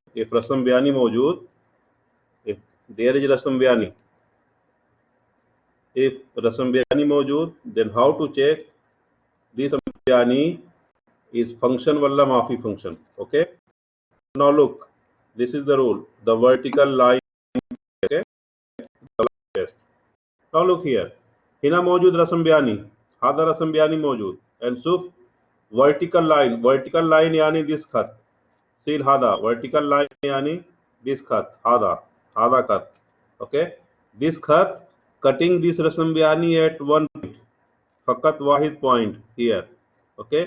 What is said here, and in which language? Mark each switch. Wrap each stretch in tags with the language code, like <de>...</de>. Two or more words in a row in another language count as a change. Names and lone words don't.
<en>If</en> <ar>رسم بياني موجود,</ar> <en>if there is</en> <ar>رسم بياني,</ar> <en>if</en> <ar>رسم بياني موجود,</ar> <en>then how to check this</en> <ar>رسم بياني</ar> <en>is function</en> <ar>ولا مافي</ar> <en>function. Okay. Now look, this is the rule. The vertical line. Okay. Test. Now look here.</en> <ar>هنا موجود رسم بياني. هذا رسم بياني موجود.</ar> <en>And so vertical line yani this khat. See hada vertical line yani this khat.</en> <ar>هذا خط. Okay.</ar> <en>This khat cutting this</en> <ar>رسم بياني</ar> <en>at one point.</en> <ar>فقط واحد</ar> <en>point here. Okay.</en>